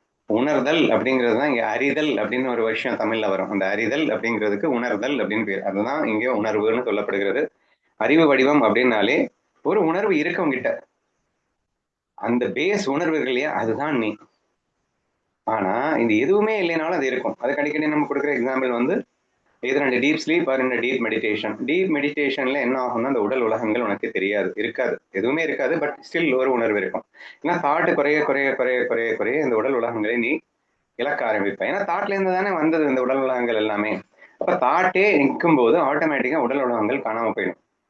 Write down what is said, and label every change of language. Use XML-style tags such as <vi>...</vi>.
<ta>உணர்தல் அப்படிங்கிறது தான் இங்க அறிதல் அப்படின்னு ஒரு விஷயம் தமிழ்ல வரும். அந்த அறிதல் அப்படிங்கிறதுக்கு உணர்தல் அப்படின்னு பேர். அதுதான் இங்கே உணர்வுன்னு சொல்லப்படுகிறது. அறிவு வடிவம் அப்படின்னாலே ஒரு உணர்வு இருக்கு உங்ககிட்ட, அந்த பேஸ் உணர்வுகள் இல்லையா, அதுதான் நீ. ஆனா இந்த எதுவுமே இல்லைனாலும் அது இருக்கும். அதுக்கு அடிக்கடி நம்ம கொடுக்குற example</ta> <en>either in a deep sleep or in a deep meditation.</en> <ta>Deep மெடிடேஷன்ல என்ன ஆகும்னா அந்த உடல் உலகங்கள் உனக்கு தெரியாது, இருக்காது, எதுவுமே இருக்காது. பட் ஸ்டில் ஒரு உணர்வு இருக்கும். ஏன்னா தாட்டு குறைய குறைய குறைய குறைய குறைய இந்த உடல் உலகங்களை நீ இழக்க ஆரம்பிப்பேன். ஏன்னா தாட்ல இருந்து தானே வந்தது இந்த உடல் உலகங்கள் எல்லாமே. அப்ப தாட்டே நிற்கும் போது ஆட்டோமேட்டிக்கா உடல் உலகங்கள் காணாம போயிடும்.</ta>